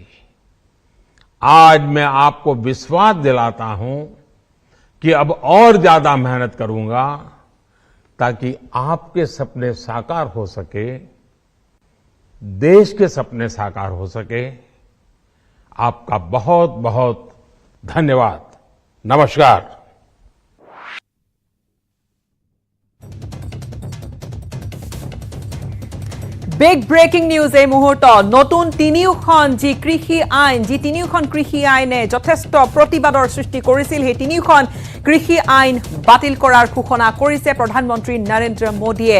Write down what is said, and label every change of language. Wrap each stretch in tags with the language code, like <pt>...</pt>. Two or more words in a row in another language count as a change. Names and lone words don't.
<hi>आज मैं आपको विश्वास दिलाता हूं कि अब और ज्यादा मेहनत करूंगा ताकि आपके सपने साकार हो सके, देश के सपने साकार हो सके। आपका बहुत बहुत धन्यवाद। नमस्कार।</hi> <as>বিগ ব্ৰেকিং নিউজ এই মুহূৰ্তত নতুন তিনিওখন যি কৃষি আইন যি তিনিওখন কৃষি আইনে যথেষ্ট প্ৰতিবাদৰ সৃষ্টি কৰিছিল সেই তিনিওখন কৃষি আইন বাতিল কৰাৰ ঘোষণা কৰিছে প্ৰধানমন্ত্ৰী নৰেন্দ্ৰ মোদীয়ে।</as>